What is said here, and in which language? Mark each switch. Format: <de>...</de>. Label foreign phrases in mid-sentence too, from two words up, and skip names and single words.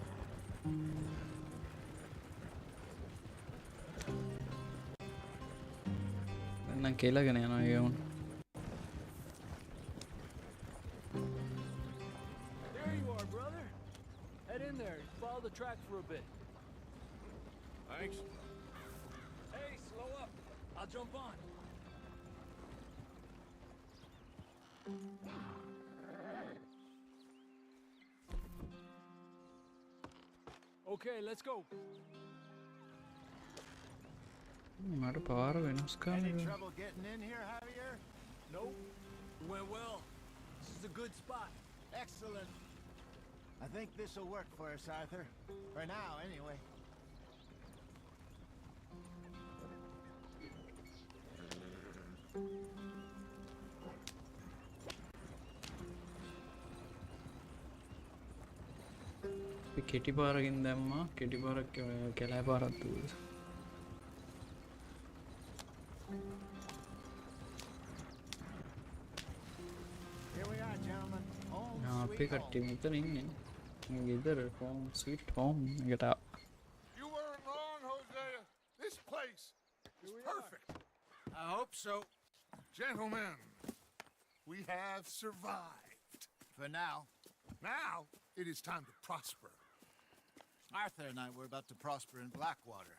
<si>නම් කෙලගෙන යනවා ගොන්.</si> <en>There you are, brother. Head in there. Follow the track for a bit. Thanks. Hey, slow up. I'll jump on. Okay, let's go.</en> <si>මට පාර වෙනස්</si> <en>Any</en> <si>කරන්න.</si> <en>trouble getting in here, Javier? Nope. Went well. This is a good spot. Excellent. I think this will work for us, Arthur. For now, anyway.</en> <si>කෙටි පාරකින් දැම්මා කෙටි පාරක් කැලෑ පාරක් දුවලා.</si> <en>Here we are, gentlemen. Home</en> <si>අපේ</si> <en>sweet</en> <si>කට්ටිය</si> <en>home.</en> <si>මෙතන ඉන්නේ. ගෙදර</si> <en>home sweet home</en> <si>එකට ආවා.</si> <en>You weren't wrong, Hosea. This place is perfect. I hope so. Gentlemen, we have survived. For now. Now it is time to prosper. Arthur and I were about to prosper in Blackwater.</en>